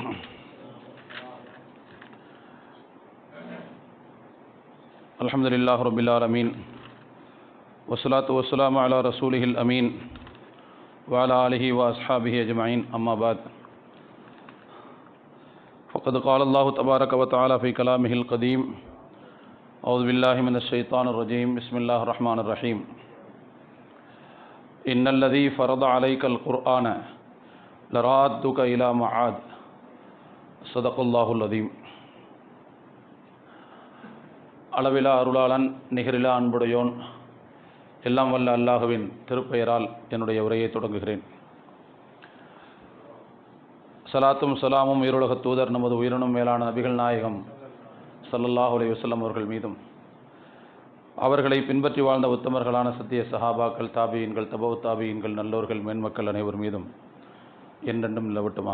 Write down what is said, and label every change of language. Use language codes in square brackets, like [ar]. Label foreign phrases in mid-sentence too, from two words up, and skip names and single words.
[ar] الحمد لله رب العالمين والصلاة والسلام على رسوله الأمين وعلى آله وأصحابه أجمعين، أما بعد، فقد قال الله تبارك وتعالى في كلامه القديم: أعوذ بالله من الشيطان الرجيم، بسم الله الرحمن الرحيم. إن الذي فرض عليك القرآن لرادك إلى معاد. صدق الله العظيم. [ta] அளவிலா அருளாளன், நிகரிலா அன்புடையோன், எல்லாம் வல்ல அல்லாஹுவின் திருப்பெயரால் என்னுடைய உரையை தொடங்குகிறேன். சலாத்தும் சலாமும் உயிருலக தூதர் நமது உயிரினும் மேலான நபிகள் நாயகம் [ar] صلى الله عليه وسلم [ta] அவர்கள் மீதும், அவர்களை பின்பற்றி வாழ்ந்த உத்தமர்களான சத்திய சஹாபாக்கள், தாபியீன்கள், தபவு தாபியீன்கள், நல்லோர்கள், மேன்மக்கள் அனைவர் மீதும் என்றென்றும் நிலவட்டுமாக.